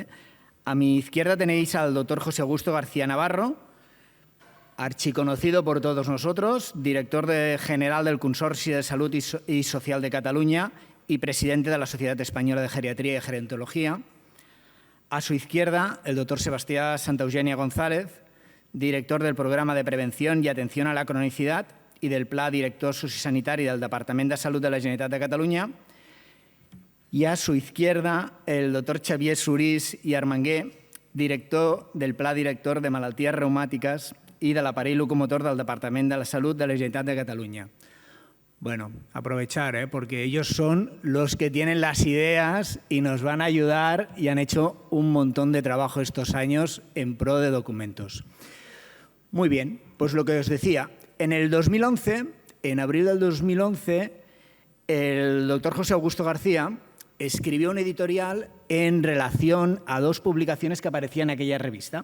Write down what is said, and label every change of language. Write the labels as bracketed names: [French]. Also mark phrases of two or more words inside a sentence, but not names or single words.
[Spanish] A mi izquierda tenéis al doctor José Augusto García Navarro, archiconocido por todos nosotros, director general del Consorcio de Salud y Social de Cataluña y presidente de la Sociedad Española de Geriatría y Gerontología. A su izquierda, el doctor Sebastián Santa Eugènia González, director del Programa de Prevención y Atención a la Cronicidad y del Pla Director Sociosanitari del Departament de Salut de la Generalitat de Catalunya. Y a su izquierda, el doctor Xavier Surís i Armangué, director del Pla Director de Malalties Reumàtiques y del Aparell Locomotor del Departament de la Salut de la Generalitat de Catalunya. Bueno, aprovechar, porque ellos son los que tienen las ideas y nos van a ayudar y han hecho un montón de trabajo estos años en pro de documentos. Muy bien, pues lo que os decía, en el 2011, en abril del 2011, el doctor José Augusto García escribió un editorial en relación a 2 publicaciones que aparecían en aquella revista.